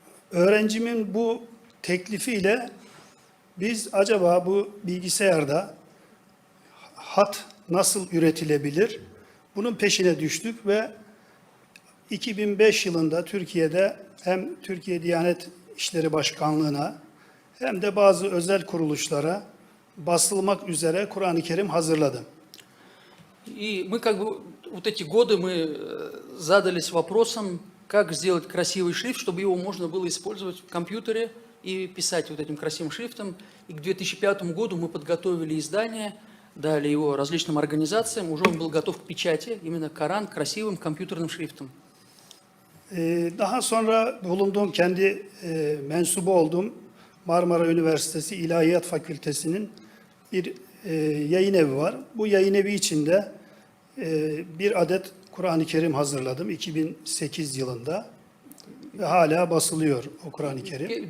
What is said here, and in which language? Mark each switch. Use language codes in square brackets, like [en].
[tr] Öğrencimin bu teklifiyle biz acaba bu bilgisayarda hat nasıl üretilebilir? Bunun peşine düştük ve 2005 yılında Türkiye'de hem Türkiye Diyanet İşleri Başkanlığı'na hem de bazı özel kuruluşlara basılmak üzere Kur'an-ı Kerim hazırladım. [ru] И мы как бы вот эти годы мы задались вопросом, как сделать красивый шрифт, чтобы его можно было использовать в компьютере и писать вот этим красивым шрифтом. И к 2005 году мы подготовили издание, дали его различным организациям, уже он был готов к печати, именно Коран красивым компьютерным шрифтом. [tr] Daha sonra bulunduğum, kendi mensubu olduğum Marmara Üniversitesi İlahiyat Fakültesi'nin bir yayın evi var. Bu yayın evi içinde bir adet Kur'an-ı Kerim hazırladım 2008 yılında ve hala basılıyor o Kur'an-ı Kerim.